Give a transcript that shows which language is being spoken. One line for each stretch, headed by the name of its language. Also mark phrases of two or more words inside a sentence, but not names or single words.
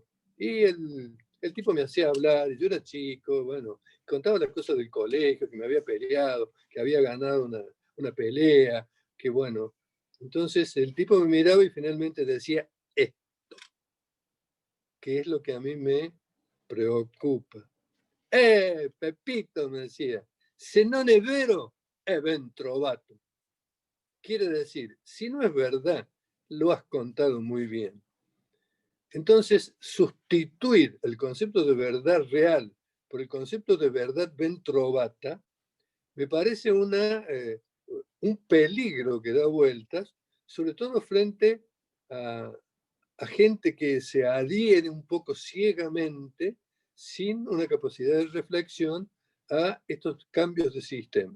Spanish: Y el tipo me hacía hablar, y yo era chico, bueno, contaba las cosas del colegio, que me había peleado, que había ganado una pelea, que bueno. Entonces el tipo me miraba y finalmente decía esto, que es lo que a mí me preocupa.
Italian: Pepito,
Spanish: me decía,
Italian: se non è vero, è ben trovato.
Spanish: Quiere decir, si no es verdad, lo has contado muy bien. Entonces, sustituir el concepto de verdad real por el concepto de verdad
Italian: ben trovata
Spanish: me parece un peligro que da vueltas, sobre todo frente a gente que se adhiere un poco ciegamente, sin una capacidad de reflexión, a estos cambios de sistema.